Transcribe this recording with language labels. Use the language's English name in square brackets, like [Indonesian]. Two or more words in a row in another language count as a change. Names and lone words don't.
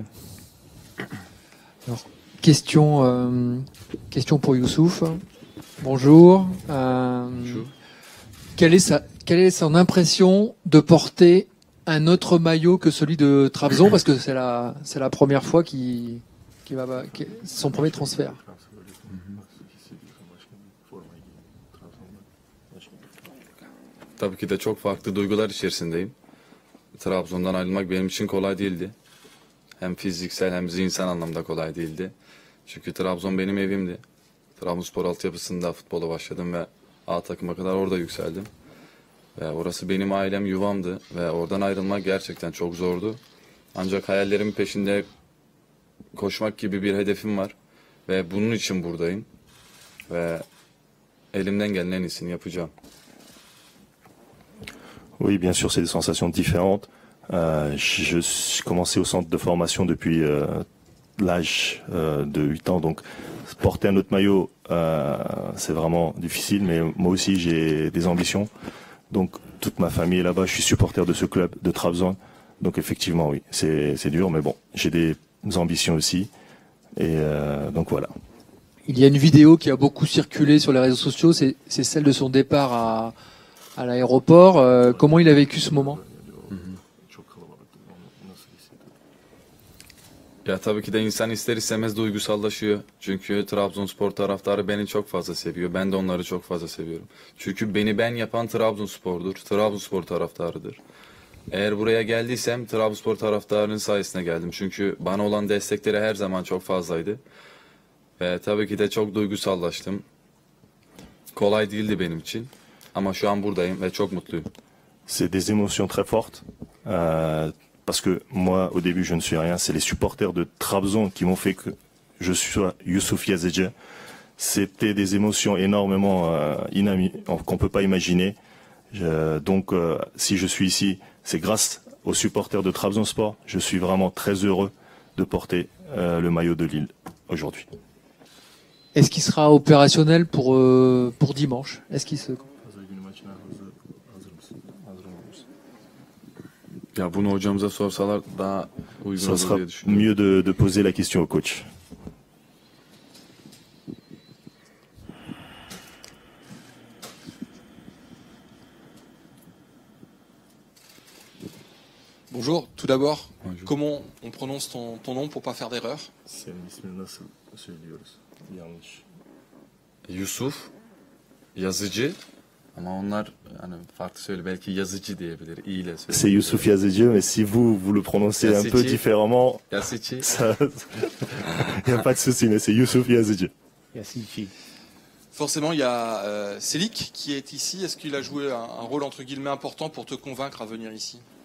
[French] Alors, question pour Youssouf. Bonjour. Bonjour. Quelle est son impression de porter un autre maillot que celui de Trabzon, parce que c'est la première fois qu'il va son premier transfert. [Turkish] Tabii ki de çok farklı duygular içerisindeyim. Trabzon'dan ayrılmak benim için kolay değildi. Hem fiziksel hem zihinsel anlamda kolay değildi. Çünkü Trabzon benim evimdi. Trabzonspor altyapısında futbola başladım ve A takıma kadar orada yükseldim. Ve orası benim ailem, yuvamdı ve oradan ayrılmak gerçekten çok zordu. Ancak hayallerimin peşinde koşmak gibi bir hedefim var ve bunun için buradayım. Ve elimden gelen en iyisini yapacağım. [French] Oui, bien sûr, c'est des sensations différentes. Je suis commencé au centre de formation depuis l'âge de 8 ans, donc porter un autre maillot, c'est vraiment difficile, mais moi aussi j'ai des ambitions. Donc toute ma famille est là-bas, je suis supporter de ce club, de Trabzon. Donc effectivement, oui, c'est dur, mais bon, j'ai des ambitions aussi. Et donc voilà. Il y a une vidéo qui a beaucoup circulé sur les réseaux sociaux, c'est celle de son départ à l'aéroport. Comment il a vécu ce moment? [Turkish] Ya tabii ki de insan ister istemez duygusallaşıyor. Çünkü Trabzonspor taraftarı beni çok fazla seviyor. Ben de onları çok fazla seviyorum. Çünkü beni ben yapan Trabzonspor'dur. Trabzonspor taraftarıdır. Eğer buraya geldiysem Trabzonspor taraftarının sayesinde geldim. Çünkü bana olan destekleri her zaman çok fazlaydı. Ve tabii ki de çok duygusallaştım. Kolay değildi benim için. Ama şu an buradayım ve çok mutluyum. [French] C'est des émotions très fortes. Parce que moi, au début, je ne suis rien. C'est les supporters de Trabzon qui m'ont fait que je sois Youssouf Yazıcı. C'était des émotions énormément qu'on ne peut pas imaginer. Donc, si je suis ici, c'est grâce aux supporters de Trabzonspor. Je suis vraiment très heureux de porter le maillot de Lille aujourd'hui. Est-ce qu'il sera opérationnel pour dimanche? Est-ce qu'il se... [Turkish] Ya bunu hocamıza sorsalar daha uygun [French] Ça [Turkish] olur [French] sera [Turkish] diye düşünüyorum. [French] mieux de poser la question au coach. Bonjour, tout d'abord, Bonjour. comment on prononce ton nom pour pas faire d'erreur? [Turkish] Yusuf Yazıcı ama onlar hani farklı söyle belki yazıcı diyebilir. İyi ile söyle. [French] C'est Youssouf Yazıcı, mais si vous le prononcez un peu Yazıcı. différemment, Yazıcı. il n'y a pas de souci, mais c'est Youssouf Yazıcı. Forcément, il y a Selik qui est ici. Est-ce qu'il a joué un rôle entre guillemets important pour te convaincre à venir ici?